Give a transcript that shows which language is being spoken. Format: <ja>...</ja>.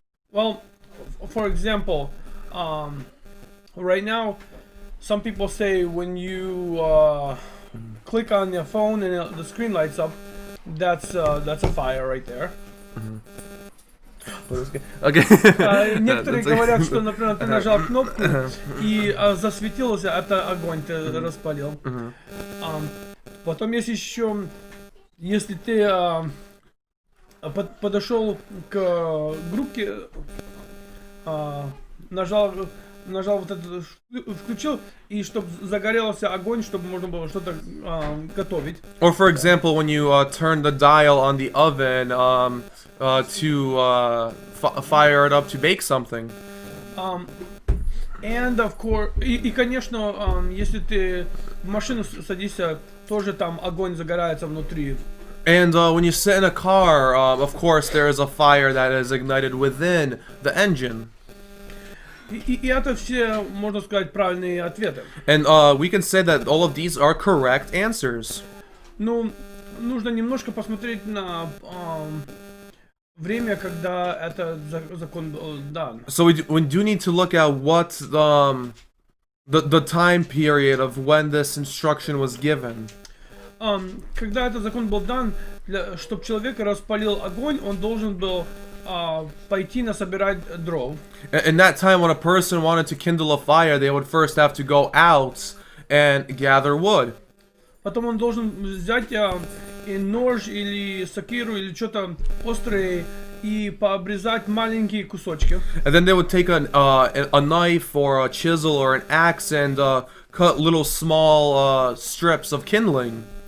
<en>Well, for example, right now, some people say when you click on your phone and the screen lights up, that's a fire right there. Okay.</en> <ru>Некоторые говорят, что, например, ты нажал кнопку и засветился, это огонь ты распалил. Потом есть еще, если ты подошел к группке, нажал вот это, включил, и чтобы загорелся огонь, чтобы можно было что-то готовить.</ru> <en>Or for example, when you turn the dial on the oven to fire it up to bake something. And of course,</en> <ru>и конечно, если ты в машину садишься, тоже там огонь загорается внутри.</ru> <en>And when you sit in a car, of course, there is a fire that is ignited within the engine.</en> <ru>И это все, можно сказать, правильные ответы.</ru> <en>And we can say that all of these are correct answers.</en> <ru>Ну, нужно немножко посмотреть на время, когда этот закон был дан.</ru> <en>So we do need to look at what the time period of when this instruction was given.</en> <ru>Когда этот закон был дан, чтобы человек распалил огонь, он должен был пойти насобирать дров.</ru> <en>In that time, when a person wanted to kindle a fire, they would first have to go out and gather wood.</en> <ru>Потом он должен взять и нож или сокиру или что-то острое и пообрезать маленькие кусочки.</ru> <en>And then they would take a knife or a chisel or an axe and cut little small strips of kindling.</en>